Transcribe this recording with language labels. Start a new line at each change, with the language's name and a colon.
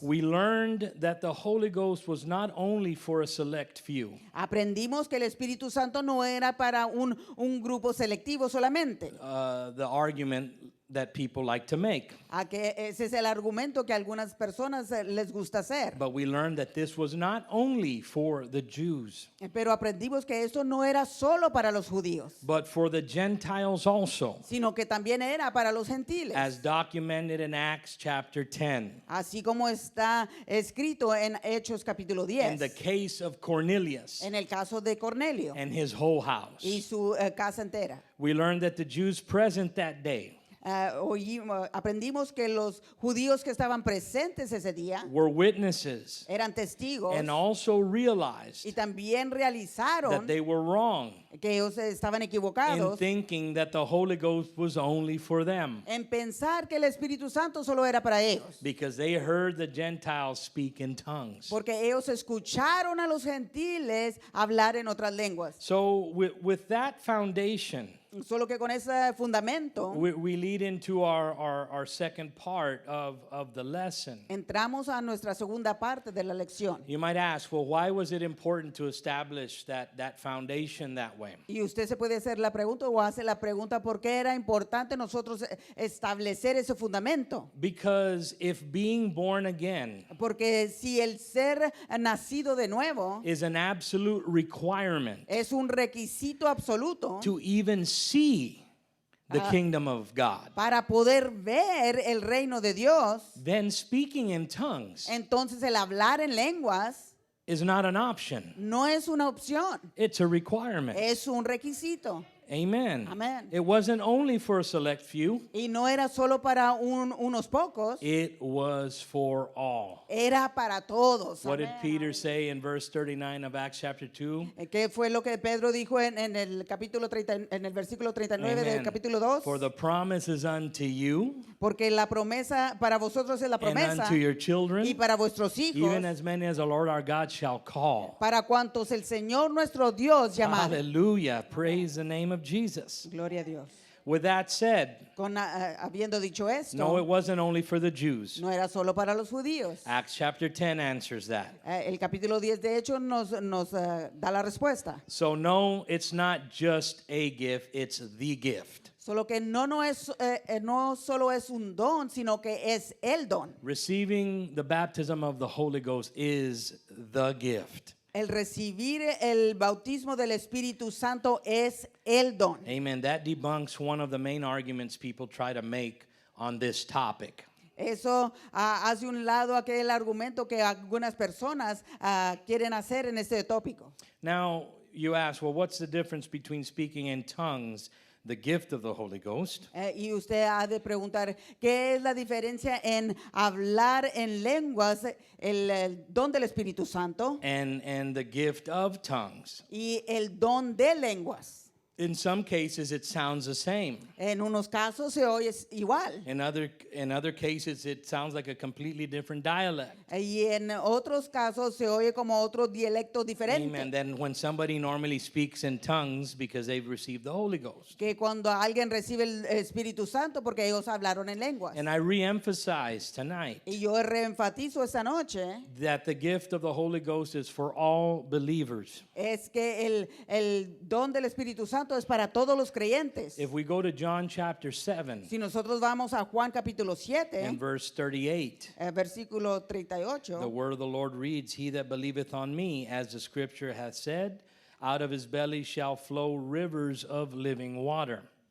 English: We learned that the Holy Ghost was not only for a select few.
Spanish: Aprendimos que el Espíritu Santo no era para un grupo selectivo solamente.
English: The argument that people like to make.
Spanish: Que ese es el argumento que a algunas personas les gusta hacer.
English: But we learned that this was not only for the Jews,
Spanish: Pero aprendimos que esto no era solo para los judíos,
English: but for the Gentiles also,
Spanish: sino que también era para los gentiles.
English: as documented in Acts chapter 10.
Spanish: Así como está escrito en Hechos capítulo
English: In
Spanish: 10.
English: the case of Cornelius
Spanish: En el caso de Cornelio
English: and his whole house,
Spanish: y su casa entera.
English: we learned that the Jews present that day
Spanish: Aprendimos que los judíos que estaban presentes ese día
English: were witnesses
Spanish: eran testigos
English: and also realized
Spanish: y también realizaron
English: that they were wrong
Spanish: que ellos estaban
English: in
Spanish: equivocados
English: thinking that the Holy Ghost was only for them,
Spanish: en pensar que el Espíritu Santo solo era para ellos,
English: because they heard the Gentiles speak in tongues.
Spanish: porque ellos escucharon a los gentiles hablar en otras lenguas.
English: So with that foundation,
Spanish: Solo que con ese fundamento
English: we lead into our second part of the lesson.
Spanish: entramos a nuestra segunda parte de la lección.
English: You might ask, well, why was it important to establish that foundation that way?
Spanish: Y usted se puede hacer la pregunta o hace la pregunta por qué era importante nosotros establecer ese fundamento.
English: Because if being born again
Spanish: Porque si el ser nacido de nuevo
English: is an absolute requirement
Spanish: es un requisito absoluto
English: to even see the kingdom of God,
Spanish: para poder ver el reino de Dios,
English: then speaking in tongues
Spanish: entonces el hablar en lenguas
English: is not an option.
Spanish: no es una opción,
English: It's a requirement.
Spanish: es un requisito.
English: Amen.
Spanish: Amen.
English: It wasn't only for a select few,
Spanish: Y no era solo para unos pocos,
English: it was for all.
Spanish: era para todos.
English: What did
Spanish: Amén.
English: Peter say in verse 39 of Acts chapter 2?
Spanish: ¿Qué fue lo que Pedro dijo en el capítulo 30, en el versículo 39 del
English: Amen.
Spanish: capítulo 2?
English: For the promise is unto you
Spanish: Porque la promesa para vosotros es la
English: and
Spanish: promesa
English: unto your
Spanish: y
English: children,
Spanish: para vuestros hijos,
English: even as many as the Lord our God shall call.
Spanish: para cuantos el Señor nuestro Dios llamare.
English: Hallelujah. Praise the name of Jesus.
Spanish: Gloria a Dios.
English: With that said,
Spanish: Habiendo dicho esto,
English: no, it wasn't only for the Jews.
Spanish: no era solo para los judíos.
English: Acts chapter 10 answers that.
Spanish: El capítulo 10 de hecho nos da la respuesta.
English: So, no, it's not just a gift, it's the gift.
Spanish: Solo que no solo es un don, sino que es el don.
English: Receiving the baptism of the Holy Ghost is the gift.
Spanish: El recibir el bautismo del Espíritu Santo es el don.
English: Amen. That debunks one of the main arguments people try to make on this topic.
Spanish: Eso hace un lado aquel argumento que algunas personas quieren hacer en este tópico.
English: Now, you ask, well, what's the difference between speaking in tongues, the gift of the Holy Ghost,
Spanish: Y usted ha de preguntar, ¿qué es la diferencia en hablar en lenguas, el don del Espíritu Santo,
English: and the gift of tongues?
Spanish: y el don de lenguas?
English: In some cases, it sounds the same.
Spanish: En unos casos se oye igual.
English: In other cases, it sounds like a completely different dialect.
Spanish: Y en otros casos se oye como otro dialecto diferente.
English: Amen. Then when somebody normally speaks in tongues because they've received the Holy Ghost.
Spanish: Que cuando alguien recibe el Espíritu Santo porque ellos hablaron en lenguas.
English: And I re-emphasize tonight
Spanish: Y yo reenfatizo esta noche
English: that the gift of the Holy Ghost is for all believers.
Spanish: es que el don del Espíritu Santo es para todos los creyentes.
English: If we go to John chapter 7
Spanish: Si nosotros vamos a Juan capítulo 7,
English: and verse 38,
Spanish: versículo 38,
English: the word of the Lord reads, He that believeth on me, as the scripture hath said, out of his belly shall flow rivers of living water.